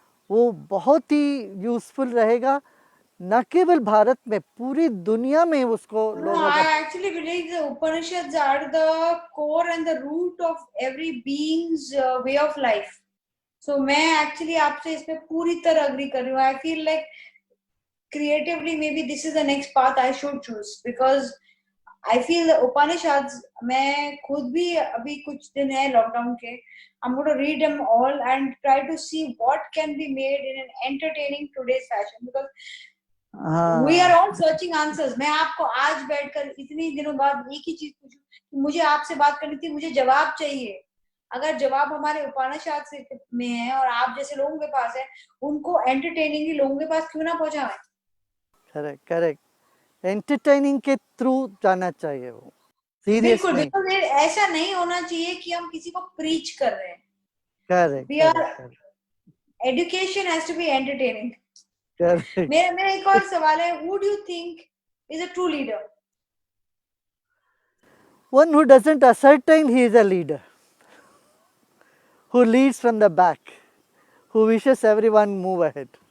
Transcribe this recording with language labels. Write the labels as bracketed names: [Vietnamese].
[Hindi] वो बहुत ही यूजफुल रहेगा, न केवल भारत में, पूरी दुनिया में उसको लोगों [English] I [Hindi] का। [English] actually believe the Upanishads are the core and the root of every being's way of life. [Hindi] So मैं actually आपसे इस पे पूरी तरह agree कर रही हूँ। [English] I feel like creatively maybe this is the next path I should choose, because I feel the Upanishads, [Hindi] मैं खुद भी अभी कुछ दिन है लॉकडाउन के, [English] I'm going to read them all and try to see what can be made in an entertaining today's fashion, because we are all searching answers. [Hindi] मैं आपको आज बैठकर इतनी दिनों बाद एक ही चीज पूछूं कि मुझे आपसे बात करनी थी, मुझे जवाब चाहिए। अगर जवाब हमारे उपनिषद में है और आप जैसे लोगों के पास है, उनको एंटरटेनिंगली लोगों के पास क्यों ना पहुंचाएं? करेक्ट करेक्ट, एंटरटेनिंग के थ्रू जाना चाहिए वो, सीरियस बिल्कुल, नहीं। बिल्कुल ऐसा नहीं होना चाहिए कि हम किसी को प्रीच कर रहे हैं। Correct [English] We are education has to be entertaining. Correct. [Hindi] मेरा एक और सवाल है, [English] who do you think is a true leader? One who doesn't ascertain he is a leader, who leads from the back, who wishes everyone move ahead.